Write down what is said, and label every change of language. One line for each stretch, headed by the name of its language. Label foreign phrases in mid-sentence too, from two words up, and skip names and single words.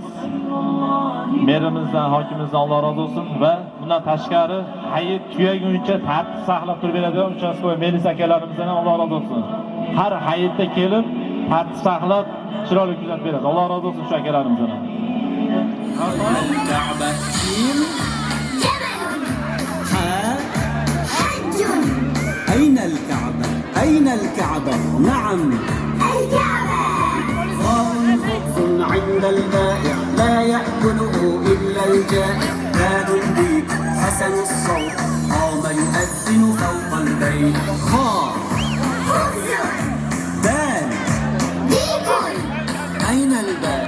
Uzbek: Merimizdan, hokimimizdan Alloh rozi bo'lsin va bundan tashqari hayit tugaguncha tartib saqlab turib beradigan uchastkavoy milis akalarimizdan ham Alloh rozi bo'lsin. Har hayitda kelib tartib saqlab chiroyli kuzatib beradi. Alloh rozi bo'lsin shu akalarimizdan.
Arabic: أين الكعبة؟ أين الكعبة؟ نعم الكعبة. خبز عند البائع لا يأكله إلا الجائع بال بيك حسن الصوت قام يؤذن فوق البيت خا دال أين الباب؟